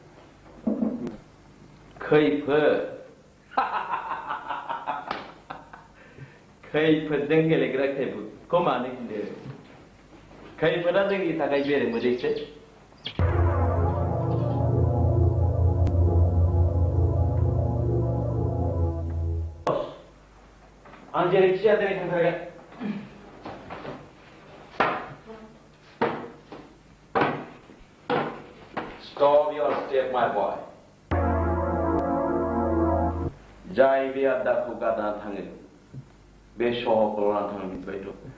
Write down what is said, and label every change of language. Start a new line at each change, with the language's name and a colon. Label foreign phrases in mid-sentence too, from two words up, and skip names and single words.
Bodo: खैफोद खैफोदजों गेलेग्रा खैफोदखौ मानो गिनो खैफोदा जोंनि थाखाय बेरे मोदैसो आं जेरैखि जाया दिनै थांथारगोन
English: Stop your step, my boy.
Bodo: जाय बे आदाखौ गारनानै थाङो बे सहरखौ लानानै थाङो मिथिबायथ'